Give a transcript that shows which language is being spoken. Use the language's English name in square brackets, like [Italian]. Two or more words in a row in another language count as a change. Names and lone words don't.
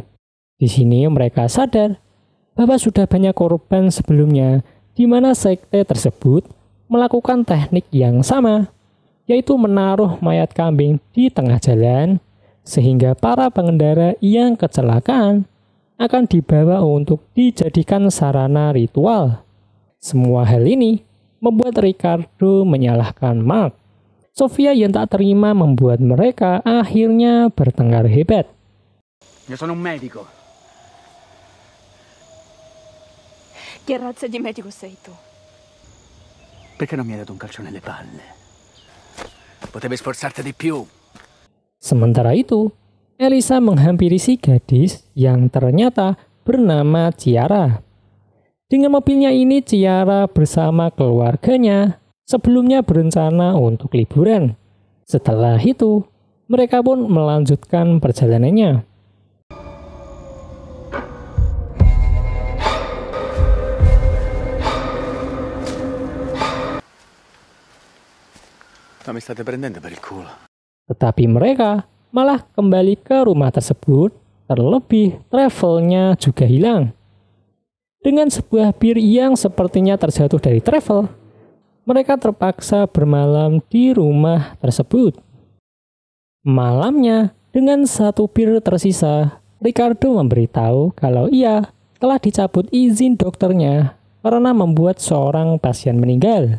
[Indonesian] Di sini mereka sadar bahwa sudah banyak korban sebelumnya di mana sekte tersebut melakukan teknik yang sama, yaitu menaruh mayat kambing di tengah jalan sehingga para pengendara yang kecelakaan akan dibawa untuk dijadikan sarana ritual. Semua hal ini membuat Ricardo menyalahkan Mark. Sofia yang tak terima membuat mereka akhirnya bertengkar hebat. [Italian] Io sono un medico. Che razza di medico sei tu? Perché non mi hai dato un calcio nelle palle? Potevi sforzarti di più. [Indonesian] Sementara itu, Elisa menghampiri si gadis yang ternyata bernama Ciara. Dengan mobilnya ini, Ciara bersama keluarganya sebelumnya berencana untuk liburan. Setelah itu, mereka pun melanjutkan perjalanannya. [Italian] Ma mi state prendendo per il culo. [Indonesian] Tetapi mereka malah kembali ke rumah tersebut, terlebih travelnya juga hilang. Dengan sebuah bir yang sepertinya terjatuh dari travel, mereka terpaksa bermalam di rumah tersebut. Malamnya, dengan satu bir tersisa, Ricardo memberitahu kalau ia telah dicabut izin dokternya karena membuat seorang pasien meninggal.